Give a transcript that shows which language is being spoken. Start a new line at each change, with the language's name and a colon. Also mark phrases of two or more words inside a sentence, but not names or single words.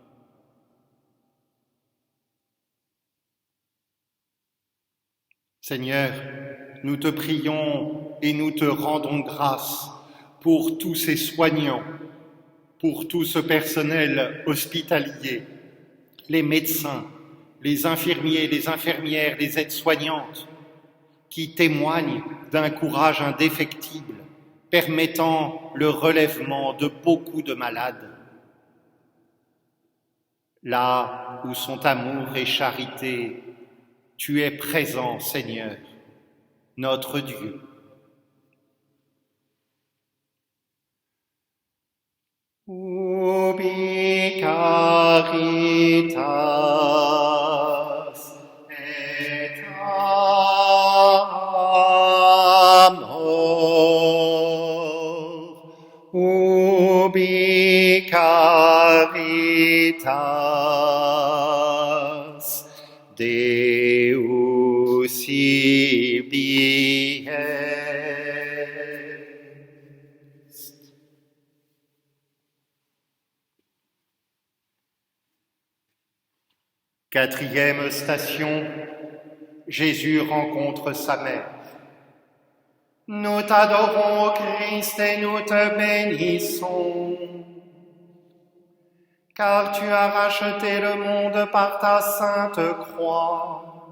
French: Seigneur, nous te prions et nous te rendons grâce pour tous ces soignants, pour tout ce personnel hospitalier, les médecins, les infirmiers, les infirmières, les aides-soignantes, qui témoigne d'un courage indéfectible, permettant le relèvement de beaucoup de malades. Là où sont amour et charité, tu es présent, Seigneur, notre Dieu.
Latin: Ubi caritas et amor, ubi caritas Deus ibi est.
French: Quatrième station, Jésus rencontre sa mère. Nous t'adorons, ô Christ, et nous te bénissons, car tu as racheté le monde par ta sainte croix.